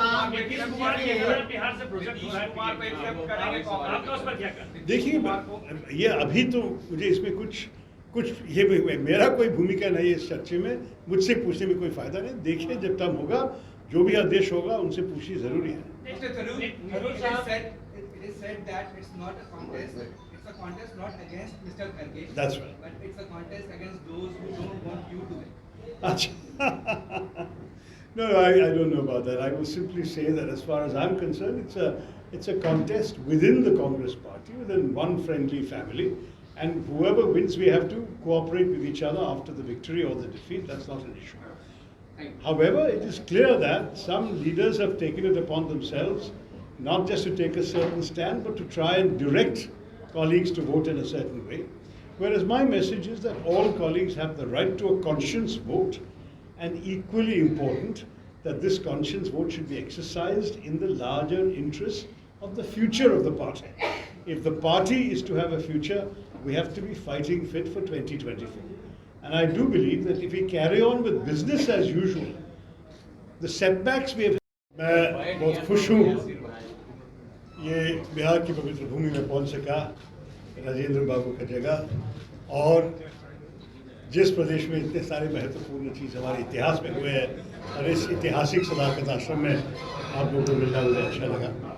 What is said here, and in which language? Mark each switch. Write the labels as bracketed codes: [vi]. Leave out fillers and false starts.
[hi] नीतीश कुमार के बिहार से प्रोजेक्ट हो रहा है, आपका उस पर क्या करते? देखिए, ये अभी तो मुझे इसमें कुछ ये मेरा कोई भूमिका नहीं है इस चर्चे में, मुझसे पूछने में कोई फायदा नहीं। देखिए, जब टाइम होगा, जो भी आदेश होगा उनसे पूछनी जरूरी है। [en] It is said that it's not a contest. It's a contest not against Mr. Kharge. That's right. But it's a contest against those who don't want you to win. [hi] Achha. [en] No, I don't know about that. I will simply say that as far as I'm concerned, it's a contest within the Congress party, within one friendly family, and whoever wins, we have to cooperate with each other after the victory or the defeat. That's not an issue. However, it is clear that some leaders have taken it upon themselves not just to take a certain stand, but to try and direct colleagues to vote in a certain way. Whereas my message is that all colleagues have the right to a conscience vote, and equally important, that this conscience vote should be exercised in the larger interest of the future of the party. If the party is to have a future, we have to be fighting fit for 2024. And I do believe that if we carry on with business as usual, the setbacks [hi] भी मैं बहुत खुश हूँ ये बिहार की पवित्र भूमि में पहुँच सका राजेंद्र बाबू का जगह, और जिस प्रदेश में इतने सारे महत्वपूर्ण चीज़ हमारे इतिहास में हुए हैं, और इस ऐतिहासिक सदाकत आश्रम में आप लोगों को मिलना मुझे अच्छा लगा।